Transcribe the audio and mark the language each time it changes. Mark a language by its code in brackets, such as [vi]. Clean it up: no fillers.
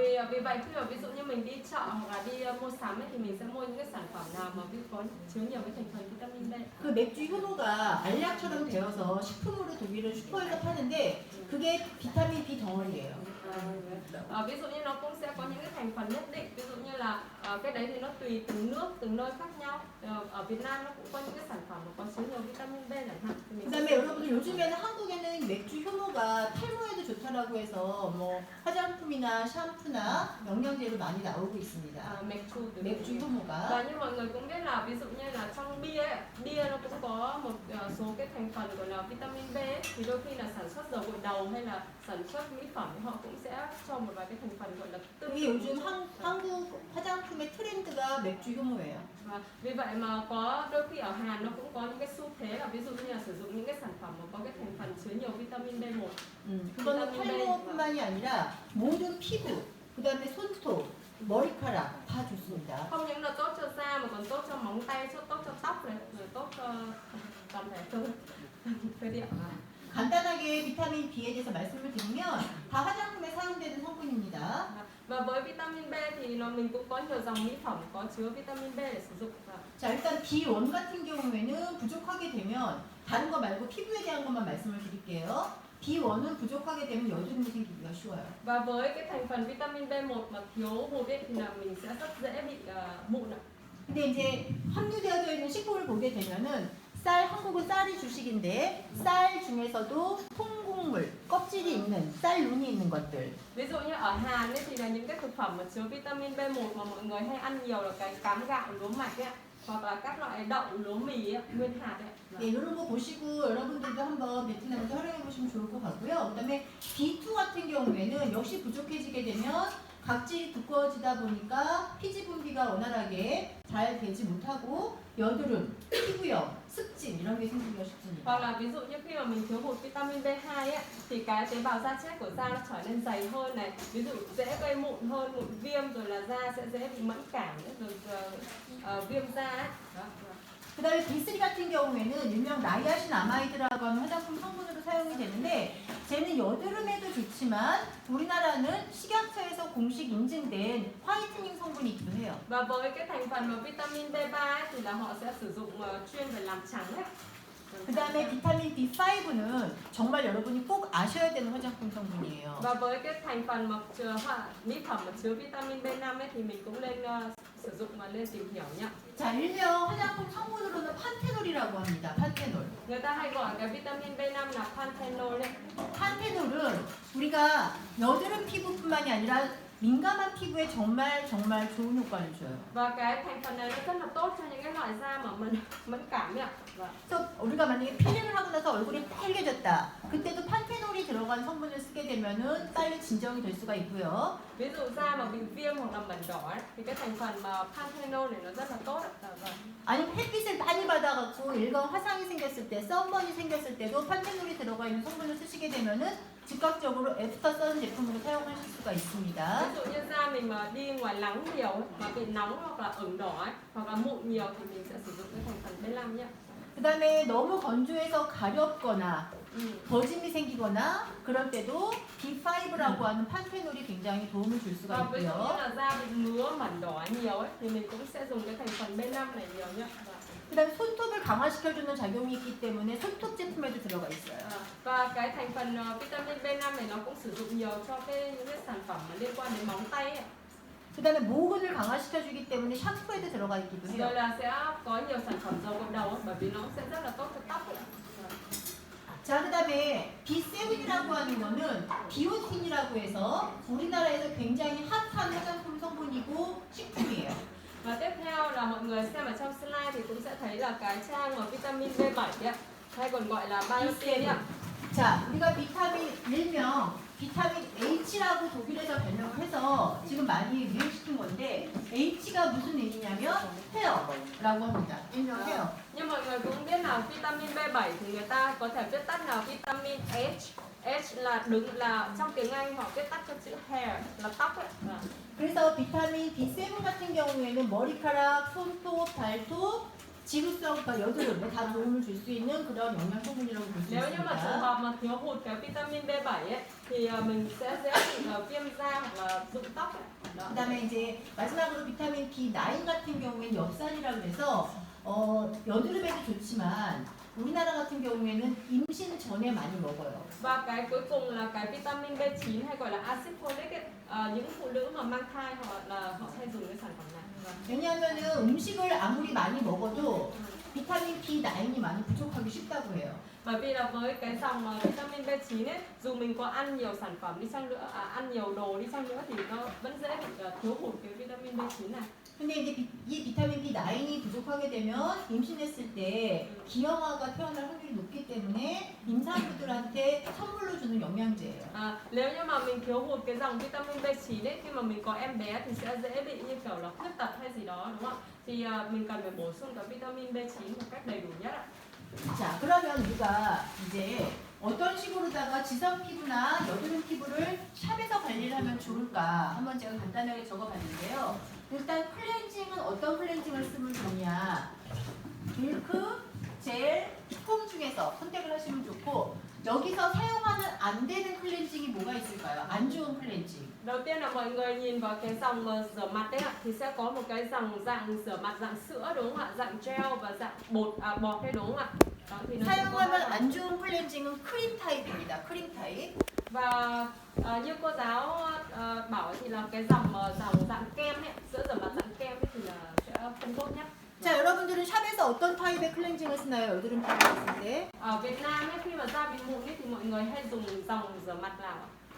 [vi] Vì vậy khi mà ví dụ như mình đi chợ hoặc là đi mua sắm ấy, thì mình sẽ mua những cái sản phẩm nào mà có chứa nhiều cái thành phần vitamin B. [ko] 그 맥주 효모가 알약처럼 되어서 식품으로 독일은 슈퍼에서 파는데 그게 비타민 B 덩어리예요. [vi] Ví dụ như nó cũng sẽ có những cái thành phần nhất định, ví dụ như là cái đấy thì nó tùy từng nước, từng nơi khác nhau. Ở Việt Nam nó cũng có những cái sản phẩm mà có chứa nhiều vitamin B chẳng hạn. [ko] 그다음에 여러분들 요즘에는 한국에는 맥주 효모가 탈모에도 좋다라고 해서 뭐 화장품이나 샴푸나 영양제로 많이 나오고 있습니다. 맥주 효모가. [vi] Và như mọi người cũng biết là ví dụ như là trong bia ấy, bia nó cũng có một số cái thành phần gọi là vitamin B ấy, thì đôi khi là sản xuất dầu gội đầu hay là sản xuất mỹ phẩm thì họ cũng sẽ cho một vài cái thành phần gọi là tương [ko] 이게 요즘 한국 화장품의 트렌드가 맥주 효모예요. [vi] Vì vậy mà có đôi khi ở Hàn nó cũng có những cái xu thế là ví dụ như là sử dụng những cái sản phẩm mà có cái thành phần chứa nhiều vitamin B1. [ko] 그거는 탈모뿐만이 아니라 모든 피부, 그다음에 손톱, 머리카락 다 좋습니다. [vi] Không những là tốt cho da mà còn tốt cho móng tay, tốt cho tóc này, rồi tốt cho toàn thể cơ địa. [ko] 간단하게 비타민 B에 대해서 말씀을 드리면 다 화장품에 사용되는 성분입니다. [vi] Và với vitamin B thì mình cũng có nhiều dòng mỹ phẩm có chứa vitamin B để sử dụng. [ko] 자, 일단 B1 같은 경우에는 부족하게 되면 다른 거 말고 피부에 대한 것만 말씀을 드릴게요. B1은 부족하게 되면 여드름이 생기기가 쉬워요. [vi] Và với cái thành phần vitamin B1 mà thiếu hụt ấy, thì là mình sẽ rất dễ bị mụn ạ. [ko] 근데 이제 함유되어져 있는 식품을 보게 되면은 한국은 쌀이 주식인데 쌀 중에서도 통곡물, 껍질이 있는 쌀 눈이 있는 것들. [vi] Ví dụ như ở Hàn ấy, thì là những cái thực phẩm mà chứa vitamin B1 mà mọi người hay ăn nhiều là cái cám gạo, lúa mạch ấy, hoặc là các loại đậu, lúa mì ấy, nguyên hạt ấy. [ko] 네, 이런 거 보시고 여러분들도 한번 베트남에서 활용해 보시면 좋을 것 같고요. 그다음에 B2 같은 경우에는 역시 부족해지게 되면 각질이 두꺼워지다 보니까 피지 분비가 원활하게 잘 되지 못하고 여드름, 피부염, 습진 이런 게 생기기가 쉽습니다. [vi] Hoặc là ví dụ như khi mà mình thiếu hụt vitamin B2 ấy, thì cái tế bào da chết của da nó trở nên dày hơn này, ví dụ dễ gây mụn hơn, mụn viêm, rồi là da sẽ dễ bị mẫn cảm, rồi viêm da ấy. [ko] 그 다음에 B3 같은 경우에는 일명 나이아신 아마이드라고 하는 화장품 성분으로 사용이 되는데 쟤는 여드름에도 좋지만 우리나라는 식약처에서 공식 인증된 화이트닝 성분이 있기도 해요. [vi] Và với cái thành phần mà vitamin B3 ấy, thì là họ sẽ sử dụng chuyên về làm trắng ấy. [ko] 그 다음에 비타민 B5는 정말 여러분이 꼭 아셔야 되는 화장품 성분이에요. [vi] Và với cái thành phần mà mỹ phẩm mà chứa vitamin B5 ấy, thì mình cũng nên sử dụng và lên tìm hiểu nhé. [ko] 자, 일명 화장품 성분으로는 판테놀이라고 합니다. 판테놀. [vi] Người ta hay gọi cái vitamin B5 là panthenol ấy. [ko] 판테놀은 우리가 여드름 피부뿐만이 아니라 민감한 피부에 정말 좋은 효과를 줘요. [vi] Và cái thành phần này nó rất là tốt cho những cái loại da mà mình mẫn cảm ấy ạ. [ko] 그래서 우리가 만약에 필링을 하고 나서 얼굴이 빨개졌다. 그때도 판테놀이 들어간 성분을 쓰게 되면은 빨리 진정이 될 수가 있고요. [vi] Ví dụ da mà bị viêm hoặc là mẩn đỏ ấy, thì cái thành phần mà panthenol này nó rất là tốt ạ. [ko] 아니면 햇빛을 많이 받아갖고 일광 화상이 생겼을 때, 썬번이 생겼을 때도 판테놀이 들어가 있는 성분을 쓰시게 되면은 즉각적으로 애프터 선 제품으로 사용하실 수가 있습니다. [vi] Ví dụ như da mình mà đi ngoài nắng nhiều ấy, mà bị nóng hoặc là ửng đỏ ấy, hoặc là mụn nhiều thì mình sẽ sử dụng cái thành phần B5 nhé. [ko] 그 다음에 너무 건조해서 가렵거나 버짐이 생기거나 그럴 때도 B5라고 하는 판테놀이 굉장히 도움을 줄 수가 [vi] Và ví dụ như [ko] 있고요. [vi] là da bị ngứa mẩn đỏ nhiều ấy, thì mình cũng sẽ dùng cái thành phần B5 này nhiều nhé. [ko] 그 다음에 손톱을 강화시켜주는 작용이 있기 때문에 손톱 제품에도 들어가 있어요. [vi] Và cái thành phần vitamin B5 này nó cũng sử dụng nhiều cho những cái sản phẩm mà liên quan đến móng tay ấy. [ko] 그 다음에 모근을 강화시켜주기 때문에 샴푸에도 들어가 있기도 해요. [vi] Rồi là sẽ có nhiều sản phẩm dầu gội đầu ấy, bởi vì nó sẽ rất là tốt cho tóc ấy. [ko] 자, 그 다음에 B7이라고 하는 거는 비오틴이라고 해서 우리나라에서 굉장히 핫한 화장품 성분이고 식품이에요. [vi] Và tiếp theo là mọi người xem ở trong slide thì cũng sẽ thấy là cái trang mà vitamin B7 ấy, hay còn gọi là biotin ạ. [ko] 자, 우리가 비타민 일명 비타민 H라고 독일에서 변형을 해서 지금 많이 유행시킨 건데 H가 무슨 의미냐면 헤어라고 합니다. 일명 헤어. [vi] Nhưng mọi người cũng biết là vitamin B7 thì người ta có thể viết tắt là vitamin H. H là đứng là trong tiếng Anh họ viết tắt cho chữ hair là tóc ấy. [ko] 그래서 비타민 B7 같은 경우에는 머리카락, 손톱, 발톱, 지구성, 그러니까 여드름에 다 도움을 줄 수 있는 그런 영양 성분이라고 볼 수 [vi] Nếu như mà trường [ko] 있습니다. [vi] hợp mà thiếu hụt cái vitamin B7 ấy thì mình sẽ dễ bị viêm da hoặc là rụng tóc ấy. Đó. [ko] 그다음에 이제 마지막으로 비타민 B9 같은 경우에는 엽산이라고 해서 여드름에도 좋지만 우리나라 같은 경우에는 임신 전에 많이 먹어요. [vi] Và cái cuối cùng là cái vitamin B9 hay gọi là acid folic ấy. Những phụ nữ mà mang thai họ hay dùng cái sản phẩm này. [ko] 왜냐하면은 음식을 아무리 많이 먹어도 비타민 B9이 많이 부족하기 쉽다고 해요. [vi] Bởi vì là với cái dòng vitamin B9 ấy, dù mình có ăn nhiều sản phẩm đi chăng nữa, ăn nhiều đồ đi chăng nữa thì nó vẫn dễ bị thiếu hụt cái vitamin B9 này. [ko] 근데 이제 이 비타민 B9이 부족하게 되면 임신했을 때 기형아가 태어날 확률이 높기 때문에 임산부들한테 선물로 주는 영양제예요. [vi] Nếu như mà mình thiếu hụt cái dòng vitamin B9 ấy, khi mà mình có em bé thì sẽ dễ bị như kiểu là khuyết tật hay gì đó đúng không ạ? Thì mình cần phải bổ sung cái vitamin B9 một cách đầy đủ nhất ạ. [ko] 자, 그러면 우리가 이제 어떤 식으로다가 지성 피부나 여드름 피부를 샵에서 관리를 하면 좋을까 한번 제가 간단하게 적어봤는데요. 일단 클렌징은 어떤 클렌징을 쓰면 좋냐, 밀크, 젤, 폼 중에서 선택을 하시면 좋고, 여기서 사용하면 안 되는 클렌징이 뭐가 있을까요? 안 좋은 클렌징. [vi] Đầu tiên là mọi người nhìn vào cái dòng rửa mặt đấy ạ, thì sẽ có một cái dòng dạng rửa mặt dạng sữa đúng không ạ, dạng gel và dạng bọt đấy đúng không ạ? Đó, thì nó sẽ có [ko] 사용하면 안 좋은 클렌징은 크림 타입입니다. 크림 타입. [vi] và như cô giáo bảo thì là cái dòng dạng kem ấy, sữa rửa mặt dạng kem ấy thì là sẽ không tốt nhất. [ko] 자, 여러분들은 샵에서 어떤 타입의 클렌징을 쓰나요? 여드름 피부 있을 때? [vi] Ở Việt Nam ấy, khi mà da bị mụn ấy, thì mọi người hay dùng dòng rửa mặt nào ạ?